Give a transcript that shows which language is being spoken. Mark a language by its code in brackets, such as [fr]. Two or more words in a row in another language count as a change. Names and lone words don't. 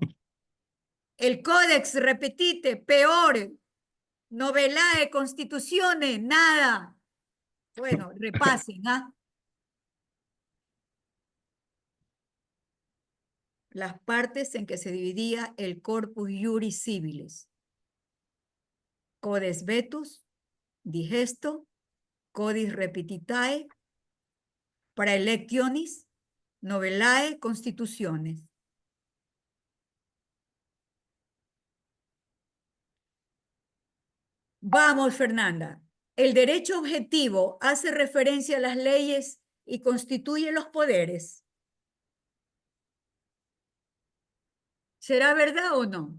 [es] El Codex Repetite, peor. Novellae Constituciones, nada. Bueno, repasen, ¿ah? Las partes en que se dividía el corpus iuris civilis. Codex vetus, digesto, codis repetitae, praelectionis, novellae, constituciones. Vamos, Fernanda. El derecho objetivo hace referencia a las leyes y constituye los poderes. ¿Será verdad o no?